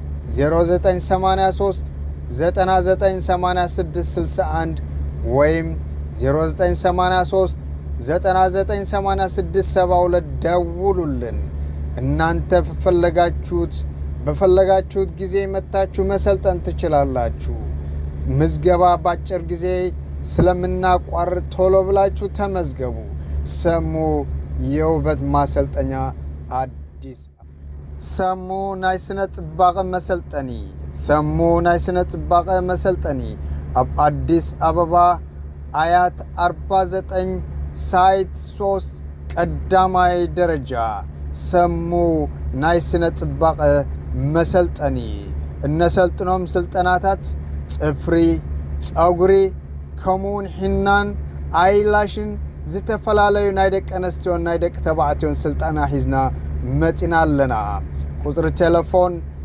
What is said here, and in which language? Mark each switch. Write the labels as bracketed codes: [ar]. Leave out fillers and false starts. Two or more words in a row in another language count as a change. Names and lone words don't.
[am] 0983 998661 ወይም 0983 998672 ደውሉልን። እናንተ በፈለጋችሁት ጊዜ መታችሁ መሰልጠን ትችላላችሁ። ምዝገባ ባጭር ጊዜ ስለምናቋርጥ ቶሎ ብላችሁ ተመዝገቡ። ሰሙ የውበት ማሰልጠኛ አዲስ ሰሙ [ti] ናይ ስነ ጽባቐ መሰልጠኒ ሰሙ ናይ ስነ ጽባቐ መሰልጠኒ ኣብ አዲስ አበባ አያት 49 ሳይት 3 ቀዳማይ ደረጃ ሰሙ ናይ ስነ ጽባቐ መሰልጠኒ እነሰልጥኖም ስልጠናታት ጽፍሪ፣ ጸጉሪ፣ ከምኡውን ሒናን አይላሽን ዝተፈላለዩ ናይ ደቂ ኣንስትዮን ናይ ደቂ ተባዕትዮን ስልጠና ሒዝና መፂና ኣለና። ቁፅሪ ቴሌፎን